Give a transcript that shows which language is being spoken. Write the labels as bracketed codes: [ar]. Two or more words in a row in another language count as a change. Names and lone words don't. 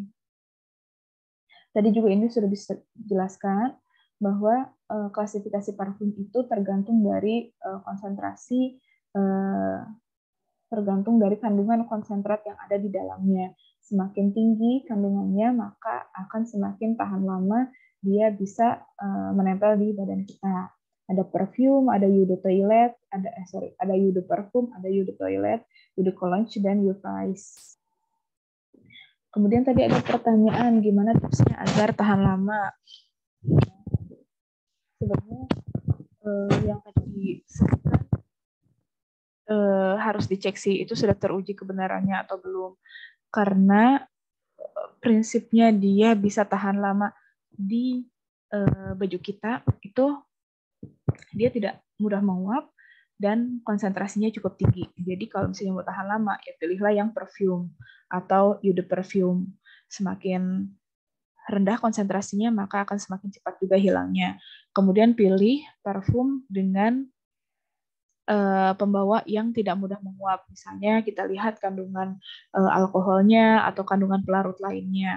[id] Tadi juga ini sudah dijelaskan bahwa klasifikasi parfum itu tergantung dari konsentrasi, tergantung dari kandungan konsentrat yang ada di dalamnya. Semakin tinggi kandungannya, maka akan semakin tahan lama dia bisa menempel di badan kita. Ada perfume, ada [fr] eau de toilette, [id] ada [fr] eau de parfum, [id] ada [fr] eau de toilette, eau de cologne, [id] dan [fr] eau frais. [id] Kemudian tadi ada pertanyaan, gimana tipsnya agar tahan lama? Sebenarnya yang tadi disebutkan harus dicek sih, itu sudah teruji kebenarannya atau belum. Karena prinsipnya dia bisa tahan lama di baju kita, itu dia tidak mudah menguap dan konsentrasinya cukup tinggi. Jadi kalau misalnya mau tahan lama, ya pilihlah yang perfume atau [fr] eau de perfume. [id] Semakin rendah konsentrasinya, maka akan semakin cepat juga hilangnya. Kemudian pilih parfum dengan pembawa yang tidak mudah menguap. Misalnya kita lihat kandungan alkoholnya atau kandungan pelarut lainnya.